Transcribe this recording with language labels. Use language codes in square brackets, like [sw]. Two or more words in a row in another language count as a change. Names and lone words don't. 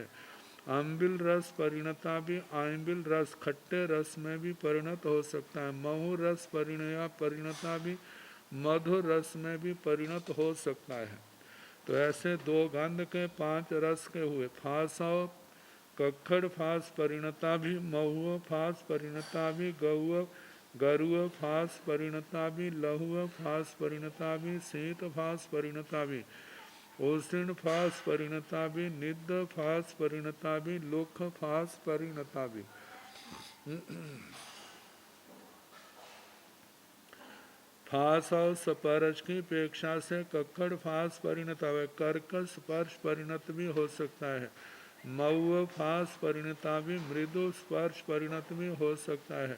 [pka] अम्बिल रस परिणता भी [hi] आम्बिल रस खट्टे रस में भी परिणत हो सकता है। [pka] महु रस परिणया परिणता भी [hi] मधुर रस में भी परिणत हो सकता है। तो ऐसे दो गंध के 5 रस के हुए। [pka] फासव कक्खड़ फास परिणता भी, महुआ फास परिणता भी, गरुआ फास परिणता भी, लहुआ फास परिणता भी, शीत फास परिणता भी, ओसिण फास परिणता भी, निद्ध फास परिणता भी, लोख फास परिणता भी। [hi] फास और स्पर्श की अपेक्षा से [pka] कक्कड़ फास [hi] परिणत है, कर्कश स्पर्श परिणत भी हो सकता है। [pka] मऊ फास परिणता भी [hi] मृदु स्पर्श परिणत भी हो सकता है।